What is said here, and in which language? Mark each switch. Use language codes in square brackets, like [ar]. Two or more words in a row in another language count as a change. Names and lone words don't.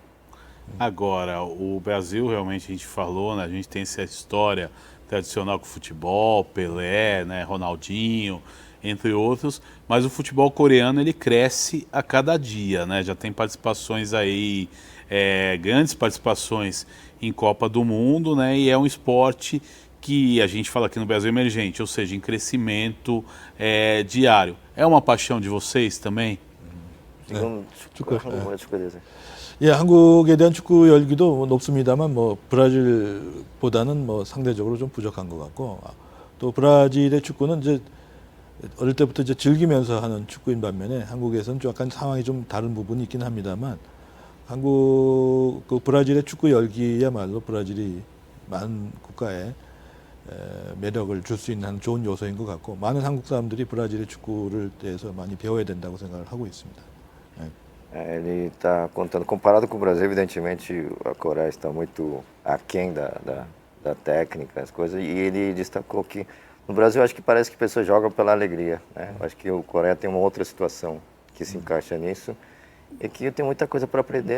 [pt] Agora, o Brasil, realmente, a gente falou, né, a gente tem essa história tradicional com o futebol, Pelé, né, Ronaldinho, entre outros, mas o futebol coreano ele cresce a cada dia, né? Já tem participações aí, grandes participações em Copa do Mundo, né? E é um esporte que a gente fala aqui no Brasil emergente, ou seja, em crescimento diário. É uma paixão de vocês também? [ko] 지금 축구에 대해서. 예, 한국에 대한 축구 열기도 높습니다만 뭐 브라질보다는 뭐 상대적으로 좀 부족한 것 같고 또 브라질의 축구는 이제 어릴 때부터 이제 즐기면서 하는 축구인 반면에 한국에서는 좀 약간 상황이 좀 다른 부분이 있긴 합니다만 한국 그 브라질의 축구 열기야말로 브라질이 많은 국가에 매력을 줄 수 있는 좋은 요소인 것 같고 많은 한국 사람들이 브라질의 축구를 대해서 많이 배워야 된다고 생각을 하고 있습니다. [pt] Ele está contando, comparado com o Brasil, evidentemente a Coreia está muito aquém da técnica, as coisas, e ele destacou que no Brasil acho que parece que pessoas jogam pela alegria, né? Acho que o Coreia tem uma outra situação que se encaixa nisso e que tem muita coisa para aprender.